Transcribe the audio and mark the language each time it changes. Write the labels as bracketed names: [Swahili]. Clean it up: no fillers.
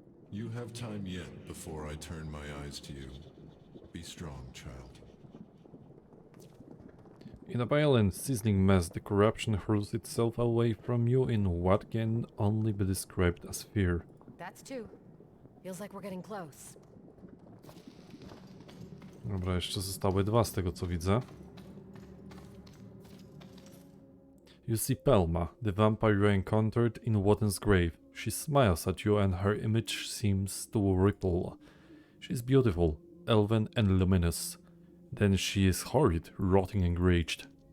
[English] You have time yet before I turn my eyes to you. Be strong, child. In a vile and sizzling mess, the corruption hurls itself away from you in what can only be described as fear. That's two. Feels like we're getting close. [Polish] Dobra, jeszcze zostały dwa z tego co widzę. [English] You see Pelma, the vampire you encountered in Wotan's grave. She smiles at you and her image seems to ripple. She is beautiful, elven and luminous. Then she is horrid, rotting and enraged.